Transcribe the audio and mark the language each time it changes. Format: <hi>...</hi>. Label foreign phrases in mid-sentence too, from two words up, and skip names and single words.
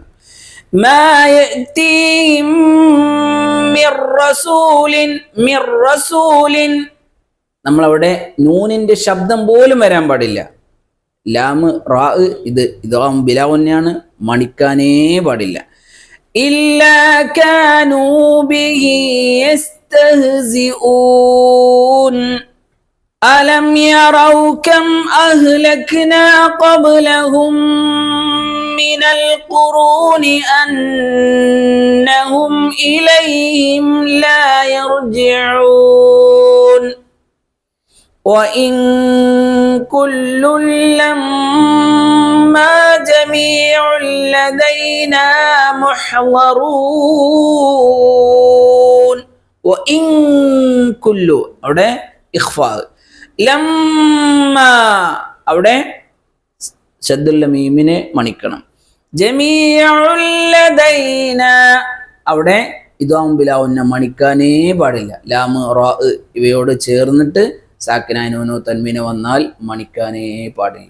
<ar>ما يأتيهم من رسول,</ar> <ml>നമ്മളവിടെ നൂനിന്റെ ശബ്ദം പോലും വരാൻ പാടില്ല. ലാമ് റാ ഇത്</ml> <ar>إدغام بلا غنة,</ar> <ml>മണിക്കാനേ പാടില്ല.</ml> <ar>إلا كانوا به يستهزئون ألم يروا كم أهلكنا قبلهم من القرون أنهم إليهم لا يرجعون وإن كل لما جميع لدينا محضرون وإن كل</ar> <ml>അവിടെ ഇഖ്ഫാ ലമ്മ അവിടെ ശദ്ദുൽ മീമിനെ മണിക്കണം.</ml> <ar>جميع لدينا അവിടെ إدغام بلا غنة മണിക്കാനേ പാടില്ല. ലാമ് റാ ഇവയോട് ചേർന്നിട്ട് സാക്കിനായ നൂനോ തൻവീനോ വന്നാൽ മണിക്കാനേ പാടില്ല.</ar>